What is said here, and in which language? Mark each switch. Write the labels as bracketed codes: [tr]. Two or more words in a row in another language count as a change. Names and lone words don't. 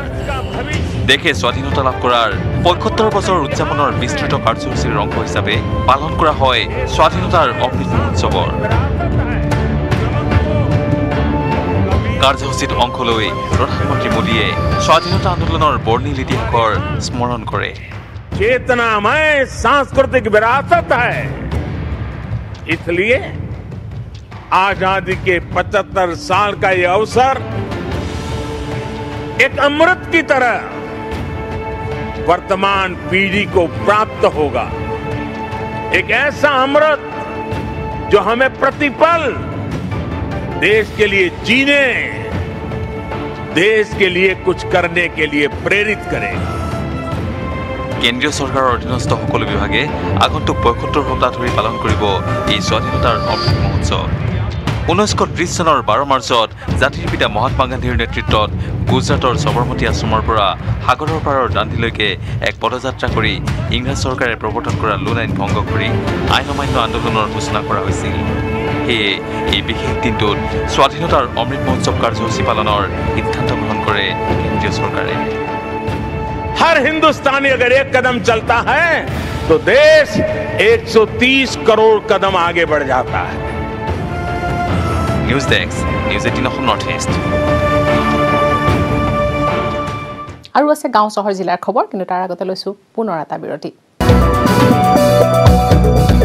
[as] দেশে স্বাধীনতা লাভ কৰাৰ ৭৫ বছৰ উদযাপনৰ বিস্তৃত কাৰ্যসূচীৰ অংশ হিচাপে পালন কৰা হয় স্বাধীনতাৰ অমৃত মহোৎসৱৰ। কাৰ্যসূচীত অংশ লৈ প্ৰধানমন্ত্ৰী মোদীয়ে স্বাধীনতা আন্দোলনৰ বৰ্ণিল ইতিহাসৰ স্মৰণ কৰে। [hi] चेतनामय सांस्कृतिक विरासत है, इसलिए आजादी के 75 साल का ये अवसर एक अमृत की तरह वर्तमान पीढ़ी को प्राप्त होगा। एक ऐसा अमृत जो हमें प्रतिपल देश के लिए जीने, देश के लिए कुछ करने के लिए प्रेरित करें। [as] কেন্দ্ৰীয় চৰকাৰৰ অধীনস্থ সকলো বিভাগে আগন্তুক ৭৫ সপ্তাহ ধৰি পালন কৰিব এই স্বাধীনতাৰ অমৃত মহোৎসৱ। 1930 চনৰ 12 মাৰ্চত জাতিৰ পিতা মহাত্মা গান্ধীৰ নেতৃত্বত গুজৰাটৰ সবৰমতী আশ্ৰমৰ পৰা সাগৰৰ পাৰৰ দাণ্ডিলৈকে এক পদযাত্ৰা কৰি ইংৰাজ চৰকাৰে প্ৰৱৰ্তন কৰা লোন আইন ভংগ কৰি আইন অমান্য আন্দোলনৰ সূচনা কৰা হৈছিল। সেয়ে এই বিশেষ দিনটোত স্বাধীনতাৰ অমৃত মহোৎসৱ কাৰ্যসূচী পালনৰ সিদ্ধান্ত গ্ৰহণ কৰে কেন্দ্ৰীয় চৰকাৰে। [hi] हर हिंदुस्तानी अगर एक कदम चलता है तो देश 130 करोड़ कदम आगे बढ़ जाता है। न्यूज डेस्क, न्यूज 18 नॉर्थ ईस्ट। [as] আৰু আছে গাঁও চহৰ জিলাৰ খবৰ, কিন্তু তাৰ আগতে লৈছো পুনৰ এটা বিৰতি।